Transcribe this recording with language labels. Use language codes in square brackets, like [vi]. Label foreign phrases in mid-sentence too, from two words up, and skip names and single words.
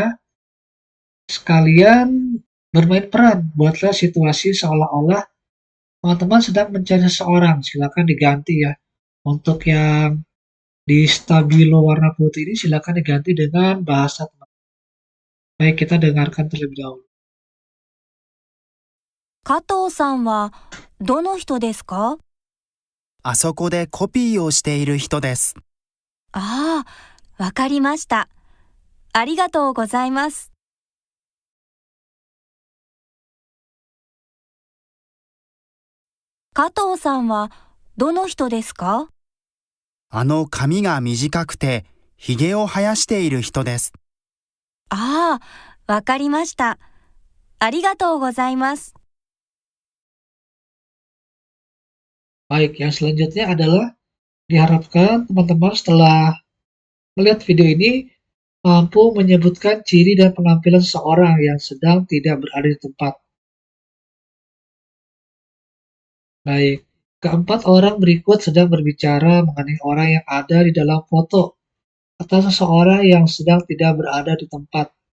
[id] Sekalian bermain peran, buatlah situasi seolah-olah teman-teman sedang mencari seseorang. Silakan diganti ya. Untuk yang di stabilo warna putih ini silakan diganti dengan bahasa teman. Baik, kita dengarkan terlebih dahulu. [ja] 加藤さんはどの人ですか？あそこでコピーをしている人です。ああ、わかりました。ありがとうございます。加藤さんはどの人ですか？髪が短くて、ひげを生やしている人です。ああ、わかりました。ありがとうございます。 [id] Baik, yang selanjutnya adalah diharapkan teman-teman setelah melihat video ini mampu menyebutkan ciri dan penampilan seseorang yang sedang tidak berada di tempat. Baik, keempat orang berikut sedang berbicara mengenai orang yang ada di dalam foto atau seseorang yang sedang tidak berada di tempat.